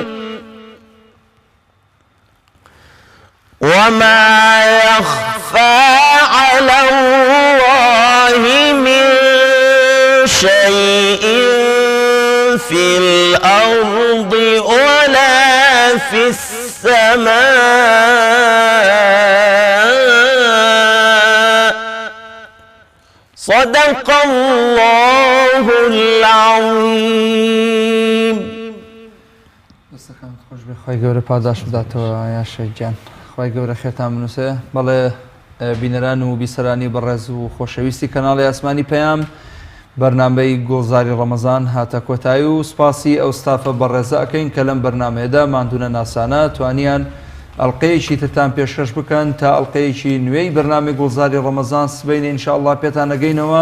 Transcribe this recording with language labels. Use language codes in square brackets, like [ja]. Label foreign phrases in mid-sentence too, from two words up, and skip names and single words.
[ar] وما يخفى على الله من شيء في الأرض ولا في السماء صدق الله العظيم. [ckb] خی گەورە پاداش بداتەوە یا شەیدجان خی گەورە خێتان بنووسێ. بەڵێ بینەران و بیسەرانی بەڕێز و خۆشەویستی کەناڵی ئاسمانی پەیام بەرنامەی گۆڵزاری ڕەمەزان هاتە کۆتایی و سپاسی ئەو ستافە بەڕێزە ئەەکەین کە لەم بەرنمەیەدا ماندوونە ناسانە توانیان ئەڵلقەیەکی ترتان پێشکەش بکەن تا ئەڵلقەیەکی نوێی بەرنامی گۆڵزاری ڕەمەزان سبەینە ئینشاءڵڵا پێتان نەگەینەوە.